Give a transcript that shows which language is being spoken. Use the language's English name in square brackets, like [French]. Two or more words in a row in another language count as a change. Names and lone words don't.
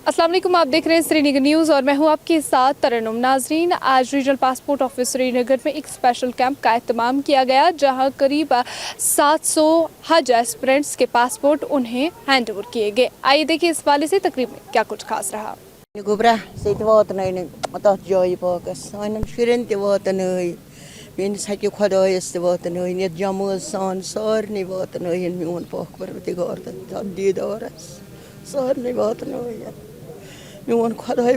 [Hindi] अस्सलाम वालेकुम, आप देख रहे हैं श्रीनगर न्यूज़ और मैं हूं आपके साथ तरन्नुम। नाजरीन, आज रीजनल पासपोर्ट ऑफिस श्रीनगर में एक स्पेशल कैंप का एहतमाम किया गया, जहां करीब 700 हज एस्पिरेंट्स के पासपोर्ट उन्हें [English] hand over [Hindi] किए गए। आइए देखिए इस वाले से तकरीब में क्या कुछ खास रहा। [Kashmiri] मेस हक खुदायस तन जमोज सान सारे वातन मोन पाक परवरदिगार दीदारस सारे वातन मोन खुदाय